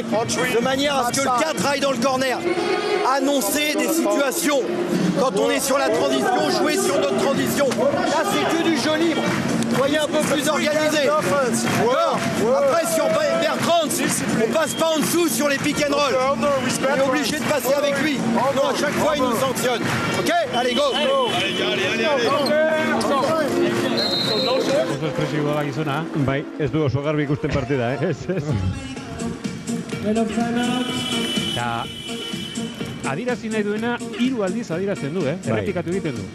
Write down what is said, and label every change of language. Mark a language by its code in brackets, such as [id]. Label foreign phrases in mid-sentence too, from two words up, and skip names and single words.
[fr] De manière à ce que le 4 aille dans le corner. Annoncer des situations. Quand on est sur la transition, jouer sur notre transition. Là, c'est que du jeu libre. Soyez un peu plus organisé. Après, si on perd 30, on passe pas en dessous sur les [en] pick and roll. [fr] On est obligé de passer avec lui. Non, à chaque fois, il nous sanctionne. Ok? Allez, go! [eu] Oso espresiboa da gizona. Bai, ez du oso garbi ikusten partida, ez. Eta adirazi nahi duena 3 aldiz adiratzen du, errepikatu egiten du.